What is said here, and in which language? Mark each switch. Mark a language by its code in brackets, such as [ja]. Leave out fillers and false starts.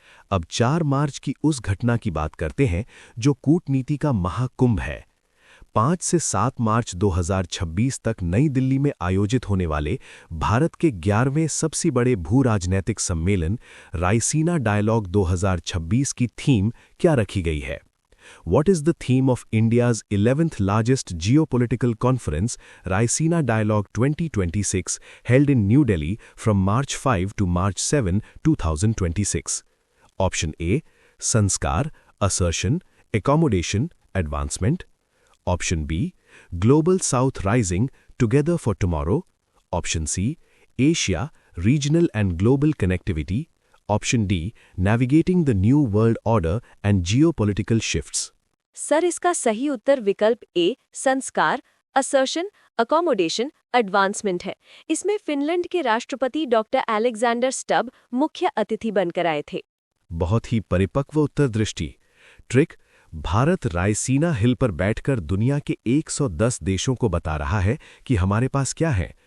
[hi] अब 4 मार्च की उस घटना की बात करते हैं जो कूटनीति का महाकुंभ है। 5 से 7 मार्च 2026 तक नई दिल्ली में आयोजित होने वाले भारत के 11वें सबसे बड़े भू-राजनैतिक सम्मेलन रायसीना डायलॉग 2026 की थीम क्या रखी गई है? [en] What is the theme of India's 11th largest geopolitical conference, Raisina Dialogue 2026, held in New Delhi from March 5 to March 7, 2026? Option A, Sanskar, Assertion, Accommodation, Advancement. Option B, Global South Rising, Together for Tomorrow. Option C, Asia, Regional and Global Connectivity. Option D, Navigating the New World Order and Geopolitical Shifts. [hi] Sir, इसका सही उत्तर विकल्प ए, संस्कार, assertion, accommodation, advancement है। इसमें Finland के राष्ट्रपति doctor Alexander Stubb मुख्य अतिथि बनकर आए थे। बहुत ही परिपक्व उत्तर दृष्टि। ट्रिक भारत रायसीना हिल पर बैठकर दुनिया के 110 देशों को बता रहा है कि हमारे पास क्या है?